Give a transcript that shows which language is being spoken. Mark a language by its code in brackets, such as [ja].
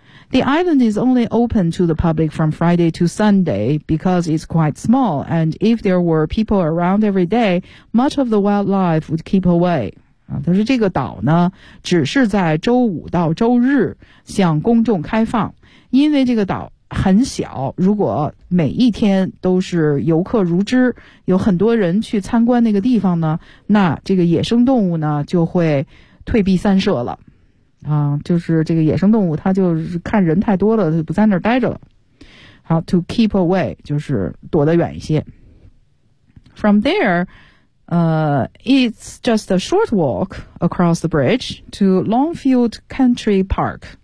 [en] The island is only open to the public from Friday to Sunday because it's quite small, and if there were people around every day, much of the wildlife would keep away. [zh] 但是这个岛呢，只是在周五到周日向公众开放，因为这个岛很小，如果每一天都是游客如织，有很多人去参观那个地方呢，那这个野生动物呢，就会退避三舍了。就是这个野生动物它就是看人太多了，它不在那儿待着了。好， to keep away 就是躲得远一些。 [en] From there it's just a short walk across the bridge to Longfield Country Park.